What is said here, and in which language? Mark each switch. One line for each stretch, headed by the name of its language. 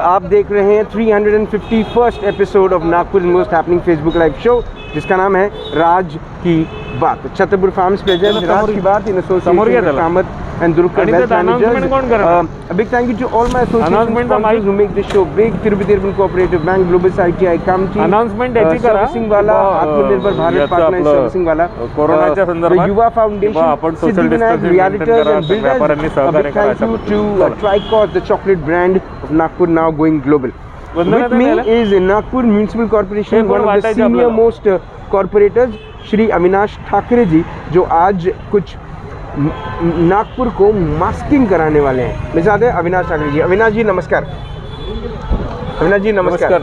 Hindi: आप देख रहे हैं
English: 351st episode of Nagpur most happening Facebook live show, जिसका नाम है राज की बात। छतरपुर फार्म्स प्रेजेंट राज की बात in association with Kamat and Durukar Wealth Managers. A big thank you to all my association sponsors who make this show big. Tirupati Urban Cooperative Bank, Globus ITI, Kamti, Servicing Wala, Atmanirbhar Bharat Partner Servicing Wala, the Yuva Foundation, Siddhivinayak Realtors and Builders. A big thank you to Tricot, the chocolate brand of Nagpur, now going global. With me is Nagpur Municipal Corporation, one of the senior most corporators,
Hindi: Shri Avinash Thackeray ji, जो आज कुछ नागपुर को masking कराने वाले हैं। मेरे साथ है अविनाश ठाकरे जी। अविनाश जी नमस्कार। अविनाश जी नमस्कार।